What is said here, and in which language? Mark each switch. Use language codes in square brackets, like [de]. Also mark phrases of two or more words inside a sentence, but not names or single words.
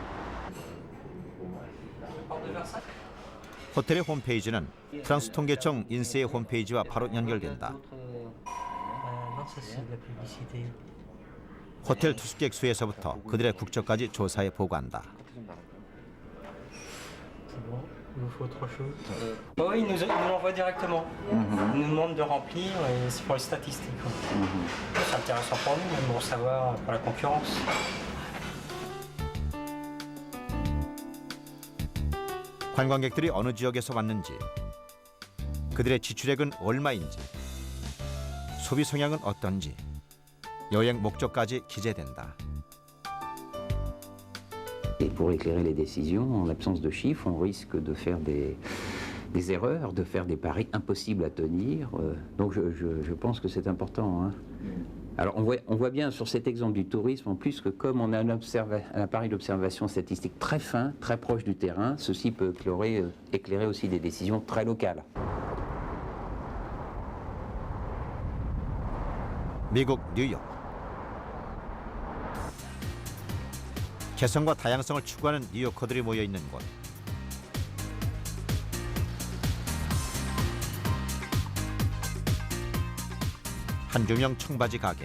[ko] 호텔의 홈페이지는 프랑스 통계청 인세의 홈페이지와 바로 연결된다. 호텔 투숙객 수에서부터 그들의 국적까지 조사해 보고한다. [fr] Il nous faut autre chose. Oui, il nous l'envoie directement. Il nous demande de remplir et c'est pour les statistiques. C'est intéressant pour nous, même pour savoir pour la concurrence. [ko] 관광객들이 어느 지역에서 왔는지, 그들의 지출액은 얼마인지, 소비 성향은 어떤지, 여행 목적까지 기재된다. [fr] Et pour éclairer les décisions, en l'absence de chiffres, on risque de faire des erreurs, de faire des paris impossibles à tenir. Donc je pense que c'est important. Hein. Alors on voit bien sur cet exemple du tourisme, en plus, que comme on a un appareil d'observation statistique très fin, très proche du terrain, ceci peut éclairer aussi des décisions très locales. [ko] 미국 뉴욕. 개성과 다양성을 추구하는 뉴요커들이 모여있는 곳. 한조명 청바지 가게.